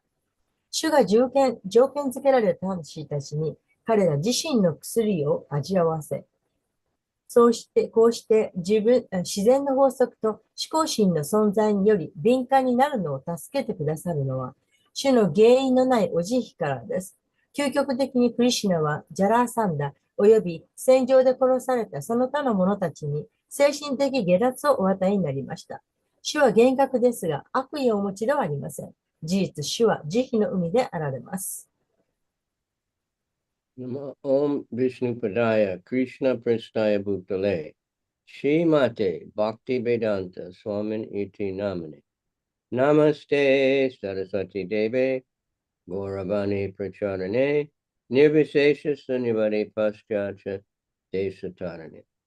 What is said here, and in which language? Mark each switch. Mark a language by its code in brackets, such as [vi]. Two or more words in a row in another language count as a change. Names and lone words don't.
[ja] 主が条件付けられた魂たちに彼ら自身の薬を味わわせ、こうして自然の法則と思考心の存在により敏感になるのを助けてくださるのは、主の原因のないお慈悲からです。究極的にクリシュナはジャラーサンダ及び戦場で殺されたその他の者たちに精神的下脱をお与えになりました。主は厳格ですが悪意をお持ちではありません。事実、主は慈悲の海であられます。 [sa] Om Vishnu Padaya Krishna Pristaya Bhutale Shrimate Bhakti Vedanta Swamin Iti Namane Namaste Saraswati Deve Gauravani Pracharane Nirvishesha Sunyavadi Paschatya Desatarane